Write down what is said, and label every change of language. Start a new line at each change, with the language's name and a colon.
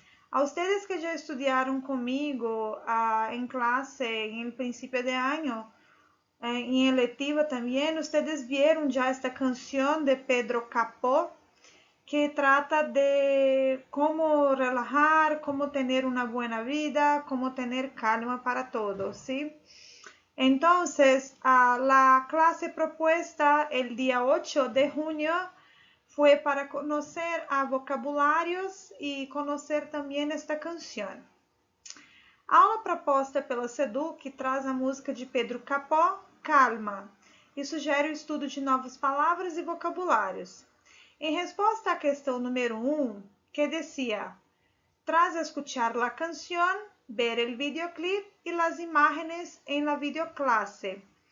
Spanish: A ustedes que ya estudiaron conmigo en clase en el principio de año, en electiva también, ustedes vieron ya esta canción de Pedro Capó, que trata de cómo relajar, cómo tener una buena vida, cómo tener calma para todos, ¿sí? Entonces, la clase propuesta el día 8 de junio fue para conocer a vocabularios
Portuguese: e conhecer também esta canção. A aula proposta pela SEDUC traz a música de Pedro Capó, Calma, e sugere o estudo de novas palavras e vocabulários. Em resposta à questão número 1, que
Spanish: decía, tras escuchar la canción, ver el videoclip y las imágenes en la videoclase.